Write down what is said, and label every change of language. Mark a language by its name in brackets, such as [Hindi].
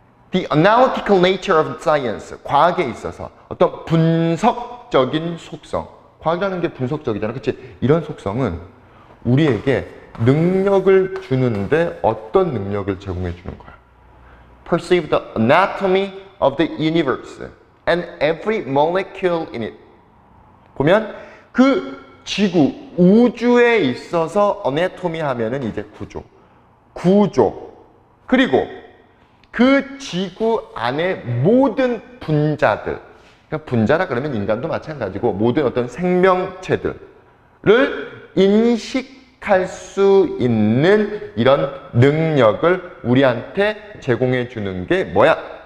[English] The analytical nature of science, [Korean] 과학에 있어서 어떤 분석적인 속성, 과학이라는 게 분석적이잖아. 그치? 이런 속성은 우리에게 능력을 주는데 어떤 능력을 제공해 주는 거야? [English] Perceive the anatomy of the universe and every molecule in it. [Korean] 보면 그 지구, 우주에 있어서 anatomy 하면은 이제 구조. 그리고 그 지구 안에 모든 분자들, 그러니까 분자라 그러면 인간도 마찬가지고 모든 어떤 생명체들을 인식할 수 있는 이런 능력을 우리한테 제공해 주는 게 뭐야?